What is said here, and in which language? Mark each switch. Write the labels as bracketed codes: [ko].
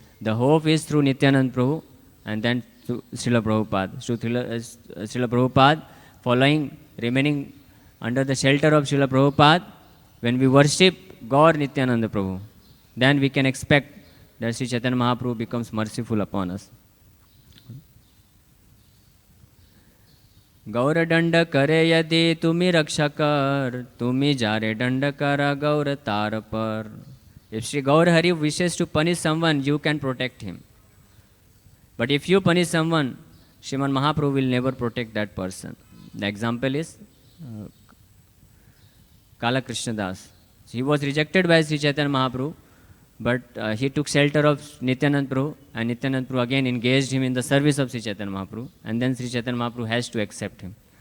[en] The hope is through Nityananda Prabhu and then through Srila Prabhupada. Through Srila Prabhupada, following, remaining under the shelter of Srila Prabhupada, when we worship Gaur Nityananda Prabhu, then we can expect that Sri Chaitanya Mahaprabhu becomes merciful upon us. [bn] गौर दंड करे यदि तुम्ही रक्षा कर, तुम्ही जारे दंड करा गौर तार पर. [en] If Sri Gaur Hari wishes to punish someone, you can protect him. But if you punish someone, Sriman Mahaprabhu will never protect that person. The example is Kala Krishna Das. He was rejected by Sri Chaitanya Mahaprabhu, but he took shelter of Nityananda Prabhu, and Nityananda Prabhu again engaged him in the service of Sri Chaitanya Mahaprabhu, and then Sri Chaitanya Mahaprabhu has to accept him.